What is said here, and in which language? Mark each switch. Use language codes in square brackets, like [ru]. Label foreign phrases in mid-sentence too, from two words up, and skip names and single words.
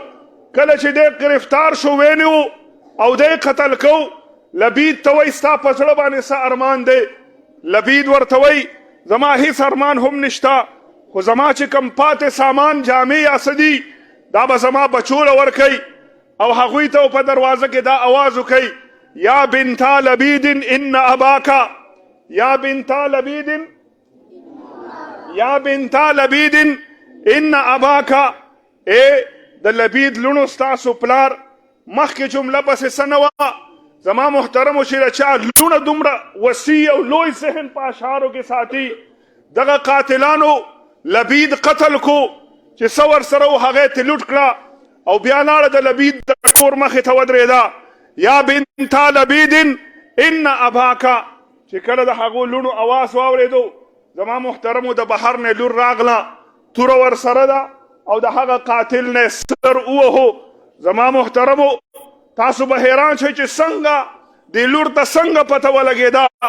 [ps] کله چې دی گرفتار شو وینیو او دی قتل کو، لبید ته وایي ستا په زړه باندې څه ارمان دی؟ لبید ورته وایي زما هیڅ ارمان هم نشته، خو زما چې کم پاتې سامان جامې یا څه دي دا به زما بچو له ورکوي او هغوی ته په دروازه کې دا اواز وکوي [ar] یا بنتا لبید ان اباکا یا بنتا لبید یا بنتا لبید ان اباکا [ps] اے د لبید لونو ستاسو پلار مخکې جمله پسې څه نه وه زما محترمو چې د چا لونه دومره وسیع او لوی ذهن په اشعارو کې ساتي دغه قاتلانو لبید قتل کو چې څه ورسره و هغې ته لوټ کړه او بیا لاړه د لبید د کور مخې ته ودرېده [ar] یا بنتا لبید ان اباکا [ps] چې کله د هغو لونو اواز واورېدو زما محترمو د بهر نه لور راغله توره ورسره ده او د هغه قاتل نه سر ووهو زما محترمو تاسو به حیران شئ چې څنګه دې لور ته څنګه پته ولګېده